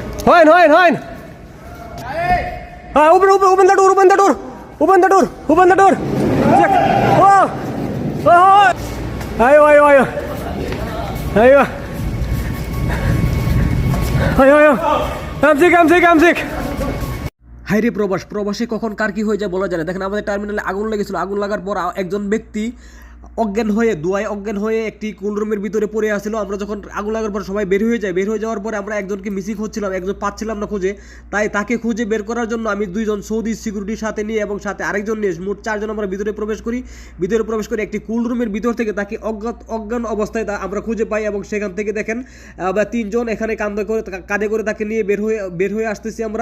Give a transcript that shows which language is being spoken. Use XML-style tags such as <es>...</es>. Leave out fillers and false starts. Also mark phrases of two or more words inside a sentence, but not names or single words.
<en>Hoin, hoin, hoin. Open the door, open the door. Open the door, open the door. Check. Oh. Oh. Ayo, ayo, ayo. Ayo. Ayo, ayo. I'm sick.</en> <bn>হাইরে প্রবাসে কখন কার কি হয়ে যায় বলা যায় না। দেখেন আমাদের টার্মিনালে আগুন লেগেছিল, আগুন লাগার পর একজন ব্যক্তি অজ্ঞান হয়ে একটি</bn> <en>cold room</en> <bn>ভিতরে পড়ে আসছিল। আমরা যখন আগুন লাগার পর সবাই বের হয়ে যাওয়ার পরে আমরা একজনকে মিসিং হচ্ছিলাম, একজন পাচ্ছিলাম না খুঁজে। তাই তাকে খুঁজে বের করার জন্য আমি 2 জন সৌদি সিকিউরিটির সাথে নিয়ে এবং সাথে আরেকজন নিয়ে মোট 4 জন আমরা ভিতরে প্রবেশ করি একটি</bn> <en>cold room</en> <bn>ভিতর থেকে তাকে অজ্ঞান অবস্থায় আমরা খুঁজে পাই এবং সেখান থেকে দেখেন 3 জন এখানে কাঁধে করে তাকে নিয়ে বের হয়ে আসতেছি আমরা।</bn>